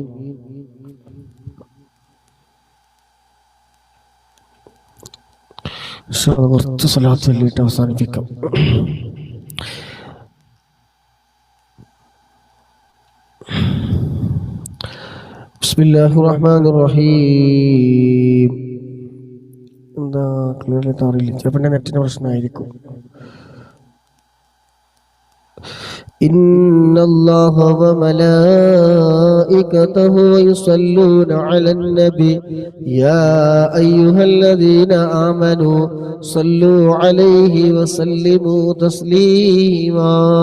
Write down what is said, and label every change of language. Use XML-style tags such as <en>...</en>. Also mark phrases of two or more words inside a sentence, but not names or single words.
<ml>കുറച്ച് സ്വലാത്ത് ചൊല്ലിയിട്ട് അവസാനിപ്പിക്കാം.</ml> <ar>بسم الله الرحمن الرحيم.</ar> <ml>എന്താ ക്ലിയറായിട്ട് അറിയില്ല, ചിലപ്പോൾ നെറ്റിന്റെ പ്രശ്നമായിരിക്കും.</ml> <ar>إن الله وملائكته يصلون على النبي يا أيها الذين آمنوا صلوا عليه وسلموا تسليما.</ar>